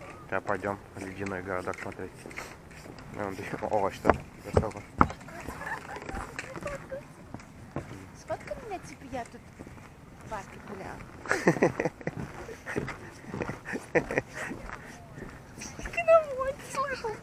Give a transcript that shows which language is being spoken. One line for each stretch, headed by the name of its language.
Russian: Да, пойдем ледяной городок смотреть.
Kazakh: Мынандай ағаштар жасалған.
Russian: Сфоткай меня, типа я тут в парке гуляла. Сфоткай на мой, ты слышал?